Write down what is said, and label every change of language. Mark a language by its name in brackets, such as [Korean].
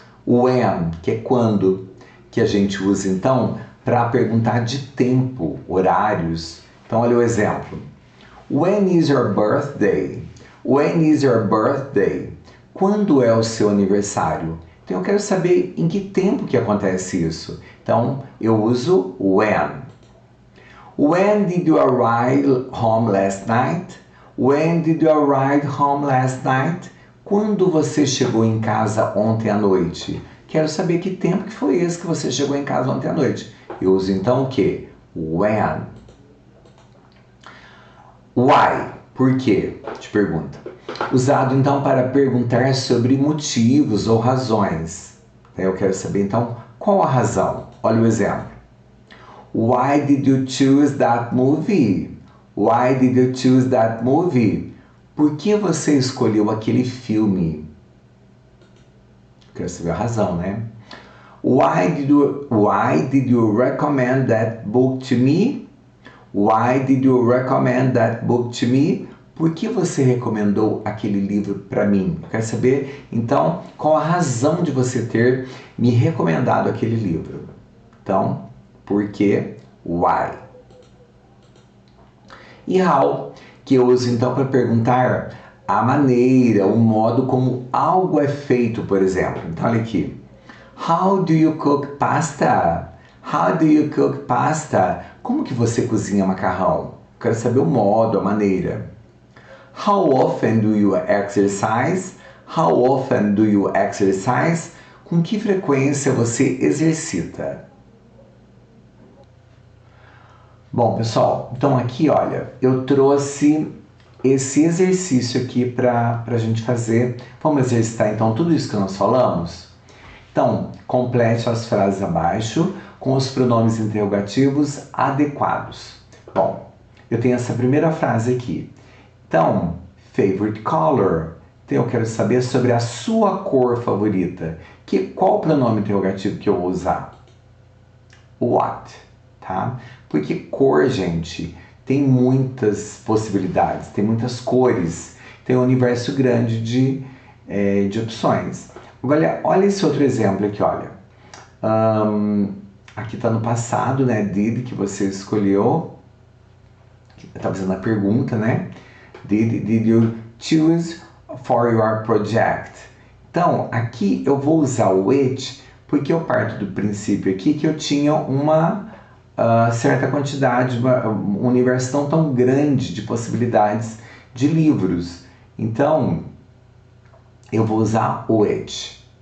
[Portuguese] When, que é quando, que a gente usa então para perguntar de tempo, horários. Então olha o exemplo. [English] When is your birthday? When is your birthday? [Portuguese] Quando é o seu aniversário? Então eu quero saber em que tempo que acontece isso. Então eu uso when. [English] When did you arrive home last night? When did you arrive home last night? [Portuguese] Quando você chegou em casa ontem à noite? Quero saber que tempo que foi esse que você chegou em casa ontem à noite. Eu uso então o quê? When. Why? Por quê? Te pergunta. Usado então para perguntar sobre motivos ou razões. Eu quero saber então Qual a razão? Olha o exemplo. [English] Why did you choose that movie? Why did you choose that movie? [Portuguese] Por que você escolheu aquele filme? Quero saber a razão, né? [English] Why did you recommend that book to me? Why did you recommend that book to me? [Portuguese] Por que você recomendou aquele livro para mim? Eu quero saber, então, qual a razão de você ter me recomendado aquele livro. Então, por quê? Why? E how, que eu uso então para perguntar a maneira, o modo como algo é feito, por exemplo. Então, olha aqui. [English] How do you cook pasta? How do you cook pasta? [Portuguese] Como que você cozinha macarrão? Quero saber o modo, a maneira. [English] How often do you exercise? How often do you exercise? [Portuguese] Com que frequência você exercita? Bom, pessoal, então aqui, olha, eu trouxe esse exercício aqui para a gente fazer. Vamos exercitar então tudo isso que nós falamos? Então, complete as frases abaixo com os pronomes interrogativos adequados. Bom, eu tenho essa primeira frase aqui. Então, [English] favorite color. [Portuguese] Então, eu quero saber sobre a sua cor favorita. Qual o pronome interrogativo que eu vou usar? What, tá? Porque cor, gente, tem muitas possibilidades, tem muitas cores, tem um universo grande de opções. Olha esse outro exemplo aqui, olha. Aqui está no passado, né? Did, que você escolheu. Está fazendo a pergunta, né? [English] Did you choose for your project? [Portuguese] Então, aqui eu vou usar o which, porque eu parto do princípio aqui que eu tinha uma certa quantidade, um universo tão grande de possibilidades de livros. Então, eu vou usar which.